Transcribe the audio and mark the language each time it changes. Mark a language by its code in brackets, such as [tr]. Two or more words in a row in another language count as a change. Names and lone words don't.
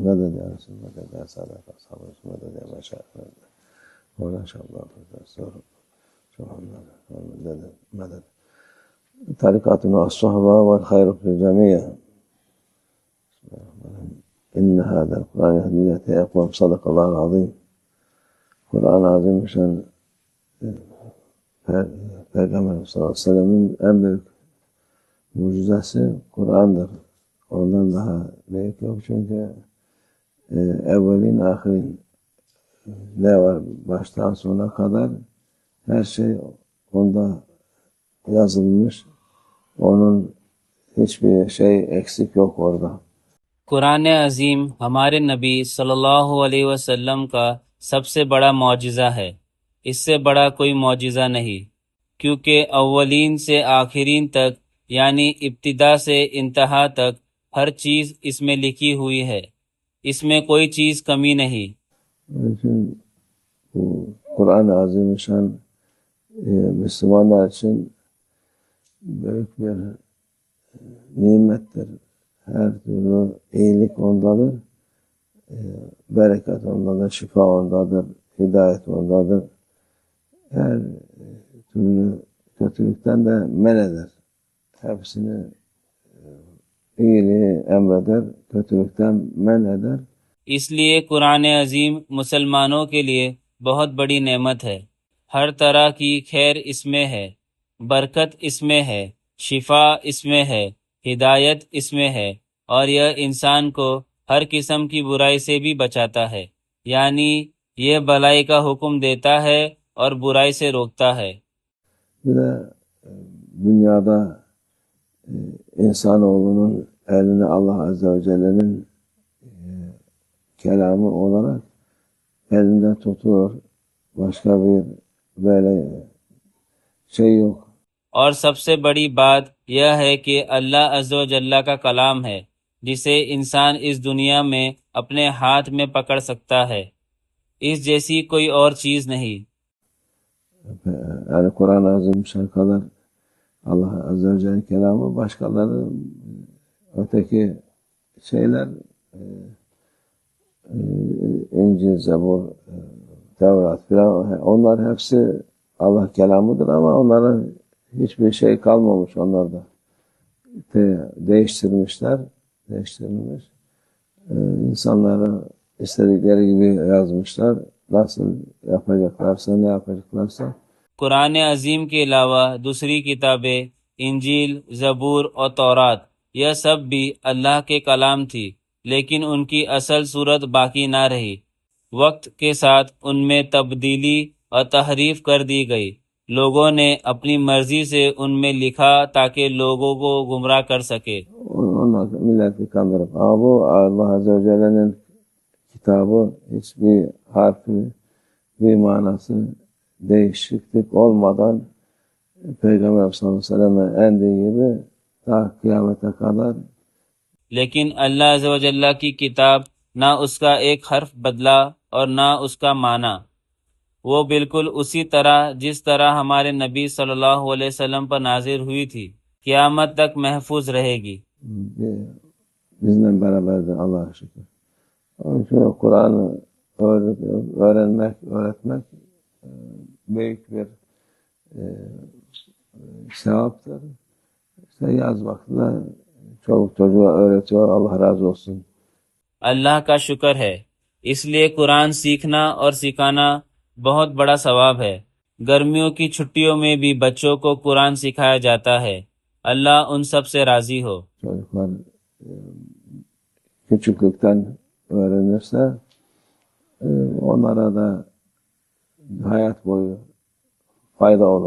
[ar] مدد يا رسول الله، مدد يا سادة أصحاب رسول الله، مدد يا مشايخ وما شاء الله مدد طريقتنا الصحبة والخير في الجميع. إن هذا القرآن يهدي إلى أقوم. صدق الله العظيم. [tr] Kur'an-ı Azimüşşan Peygamber [ar] صلى الله عليه وسلم'in [tr] en büyük mucizesi Kur'an'dır. Ondan daha büyük yok çünkü evvelin ahirin ne var baştan sona kadar her şey onda yazılmış. Onun hiçbir şey eksik yok orada. [ur] قرآن عظیم ہمارے نبی [ar] صلی اللہ علیہ وسلم [ur] کا سب سے بڑا معجزہ ہے۔ اس سے بڑا کوئی معجزہ نہیں، کیونکہ اولین سے آخرین تک یعنی ابتدا سے انتہا تک ہر چیز اس میں لکھی ہوئی ہے، اس میں کوئی چیز کمی نہیں۔ [tr] Için bu Kur'an-ı Azimüşşan Müslümanlar için büyük bir nimettir. Her türlü iyilik ondadır, bereket ondadır, şifa ondadır, hidayet ondadır. Her türlü kötülükten de men eder. Hepsini iyiliği emreder, kötülükten men eder. [ur] اس لیے قرآن عظیم مسلمانوں کے لیے بہت بڑی نعمت ہے۔ ہر طرح کی خیر اس میں ہے، برکت اس میں ہے، شفا اس میں ہے، ہدایت اس میں ہے، اور یہ انسان کو ہر قسم کی برائی سے بھی بچاتا ہے، یعنی یہ بھلائی کا حکم دیتا ہے اور برائی سے روکتا ہے۔ [tr] Bir de dünyada insanoğlunun eline Allah [ar] عز وجل'nin [tr] kelamı olarak elinde tutuyor. Başka bir böyle şey yok. [ur] اور سب سے بڑی بات یہ ہے کہ اللہ [ar] عز و جل [ur] کا کلام ہے جسے انسان اس دنیا میں اپنے ہاتھ میں پکڑ سکتا ہے، اس جیسی کوئی اور چیز نہیں۔ [tr] Yani Kur'an-ı Azimüşşan kadar Allah [ar] عز وجل [tr] kelamı, başkaları öteki şeyler İncil, Zebur, Tevrat filan, onlar hepsi Allah kelamıdır ama onlara hiçbir şey kalmamış onlarda. Değiştirilmiş. İnsanlara istedikleri gibi yazmışlar. Nasıl yapacaklarsa, ne yapacaklarsa. [ur] قرآن عظیم کے علاوہ دوسری کتابیں انجیل، زبور اور تورات یہ سب بھی اللہ کے کلام تھی، لیکن ان کی اصل صورت باقی نہ رہی۔ وقت کے ساتھ ان میں تبدیلی اور تحریف کر دی گئی۔ لوگوں نے اپنی مرضی سے ان میں لکھا تاکہ لوگوں کو گمراہ کر سکے۔ [tr] Onlar milleti kandırıp. Ama bu Allah [ar] عز وجل'nin [tr] kitabı, hiçbir harfi, bir manası değişiklik olmadan Peygamber [ar] صلى الله عليه وسلم'e [tr] indiği gibi ta kıyamete kadar. [ur] لیکن اللہ [ar] عز و جل [ur] کی کتاب نہ اس کا ایک حرف بدلا اور نہ اس کا معنی، وہ بالکل اسی طرح جس طرح ہمارے نبی [ar] صلی اللہ علیہ وسلم [ur] پر نازل ہوئی تھی قیامت تک محفوظ رہے گی۔ [tr] Bizden beraberdir Allah'a şükür. Onun için Kur'an'ı öğretmek büyük bir sevaptır. İşte yaz vaktinde çoluk çocuğa öğretiyor. Allah razı olsun. [ur] اللہ کا شکر ہے، اس لیے قرآن سیکھنا اور سکھانا بہت بڑا ثواب ہے۔ گرمیوں کی چھٹیوں میں بھی بچوں کو قرآن سکھایا جاتا ہے۔ اللہ ان سب سے راضی ہو۔ [tr] Çocuklar küçüklükten öğrenirse onlara da hayat boyu fayda olur.